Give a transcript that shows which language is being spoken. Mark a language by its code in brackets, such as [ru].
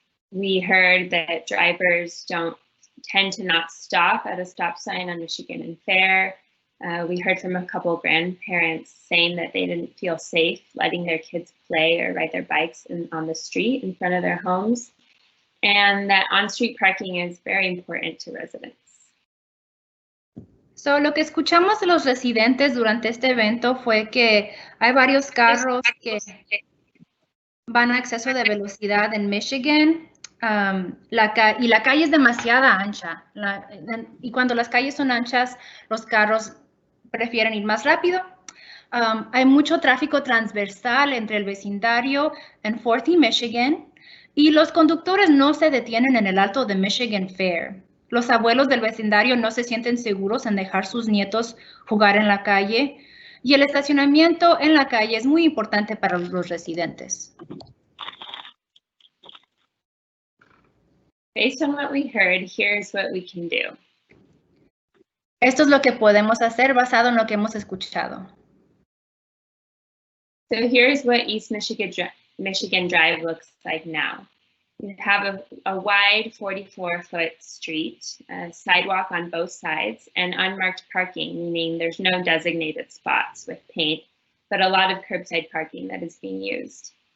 [en] We heard that drivers tend to not stop at a stop sign on Michigan and Fair. We heard from a couple grandparents saying that they didn't feel safe letting their kids play or ride their bikes on the street in front of their homes, and that on-street parking is very important to residents. [es] So, lo que escuchamos de los residentes durante este evento fue que hay varios carros que van a exceso de velocidad en Michigan y la calle es demasiado ancha. Y cuando las calles son anchas, los carros prefieren ir más rápido. Hay mucho tráfico transversal entre el vecindario en 4th y Michigan, y los conductores no se detienen en el alto de Michigan Fair. Los abuelos del vecindario no se sienten seguros en dejar sus nietos jugar en la calle, y el estacionamiento en la calle es muy importante para los residentes. [en] Based on what we heard, here's what we can do. [es] Esto es lo que podemos hacer basado en lo que hemos escuchado. [en] So here's what East Michigan Drive looks like now. You have a wide 44-foot street, a sidewalk on both sides, and unmarked parking, meaning there's no designated spots with paint, but a lot of curbside parking that is being used.